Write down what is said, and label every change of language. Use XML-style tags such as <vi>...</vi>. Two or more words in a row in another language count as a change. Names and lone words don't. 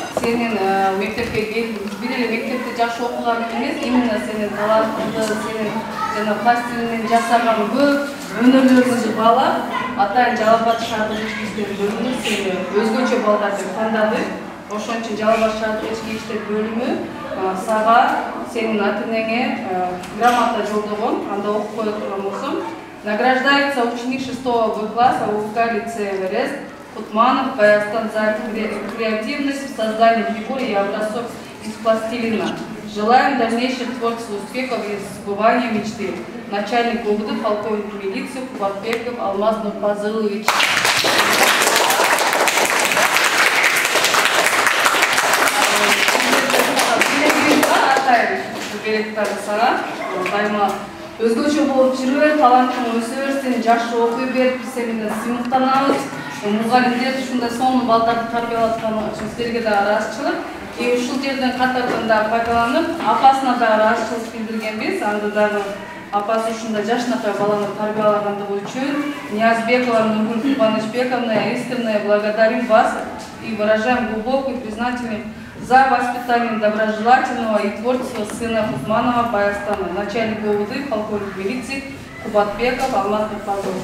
<ky>Сенин мектепке келип, бир эле мектепте жакшы окуганың эмес, именно сенин талантыңды, сенин жана пластилинден жасаган көп өнөрлөрүңдү баалап, Атайын Жалал-Абад шаардык ички иштер бөлүмү сени өзгөчө балдарды тандады. Ошон үчүн Жалал-Абад шаардык ички иштер бөлүмү сага сенин ата-энеңе грамота жолдогон, анда окуп кое турган болсом.</ky> <ru>Награждается ученик 6 Б класса УК лицея Эверест Кутманов Баястан за креативность в создании фигур и образцов из пластилина. Желаем дальнейших творческих успехов и сбывания мечты. Начальник УГД, полковник милиции Кубатбеков Алмаз Нурпазылович.</ru> <ky>Өзгөчө болуп жүрө бер, талантың өсө бер, сен жакшы окуй бер, биз сени менен сыймыктанабыз. Мугалимдер ушундай сонун балдарды тарбиялап аткан үчүн силерге да ыраазычылык. Ушул жерден катардан да пайдаланып, апасына да ыраазычылык билдиргенбиз. Анда дагы апасы ушундай жашынакай баланы тарбиялагандыгы үчүн</ky> <ru>Ниязбекова Нургуль Кубанычбековна искренне благодарим вас и выражаем глубокую признательность за воспитание доброжелательного и творческого сына Кутманова Баястана, начальник УВД, полковник милиции Кубатбеков Алмаз Нурпазылович.</ru>